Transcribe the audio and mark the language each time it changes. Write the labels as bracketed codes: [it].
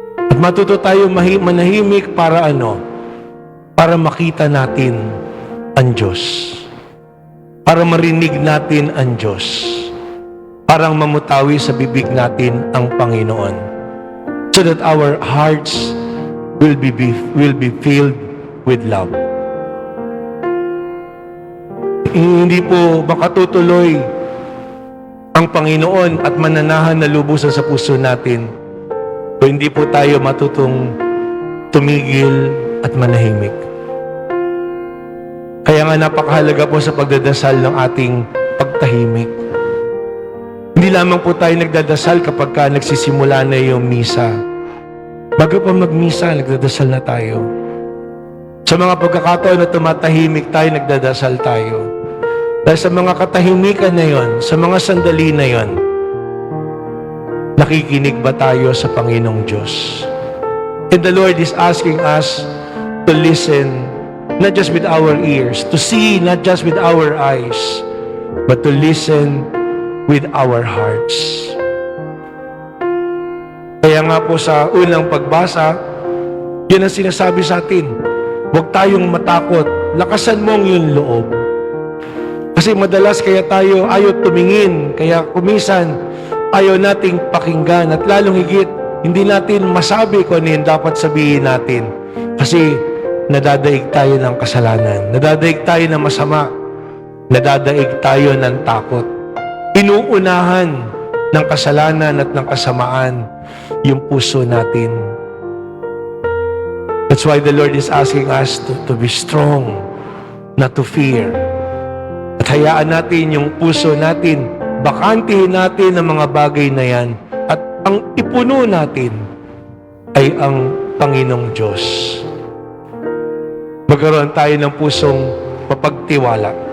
[tl] At matuto tayong manahimik para ano? Para makita natin ang Diyos. Para marinig natin ang Diyos. Parang mamutawi sa bibig natin ang Panginoon. [en] So that our hearts will be filled with love. [tl] Hindi po makatutuloy ang Panginoon at mananahan na lubusan sa puso natin kung hindi po tayo matutong tumigil at manahimik. Kaya nga napakahalaga po sa pagdadasal ng ating pagtahimik. Hindi lamang po tayo nagdadasal kapag nagsisimula na yung misa. Bago pa magmisa, nagdadasal na tayo. Sa mga pagkakataon na tumatahimik tayo, nagdadasal tayo. Dahil sa mga katahimikan na yon, sa mga sandali na yon, nakikinig ba tayo sa Panginoong Diyos? [en] And the Lord is asking us to listen, not just with our ears, to see not just with our eyes, but to listen with our hearts. [tl] Kaya nga po sa unang pagbasa, yun ang sinasabi sa atin, huwag tayong matakot, lakasan mong yung loob. Kasi madalas kaya tayo ayaw tumingin, kaya kumisan ayaw nating pakinggan, at lalong higit, hindi natin masabi kung ano yung dapat sabihin natin. Kasi nadadaig tayo ng kasalanan, nadadaig tayo ng masama, nadadaig tayo ng takot. Inuunahan ng kasalanan at ng kasamaan yung puso natin. [en] That's why the Lord is asking us to be strong, not to fear. [tl] At hayaan natin yung puso natin, bakantihin natin ang mga bagay na yan, at ang ipuno natin ay ang Panginoong Diyos. Magkaroon tayo ng pusong mapagtiwala.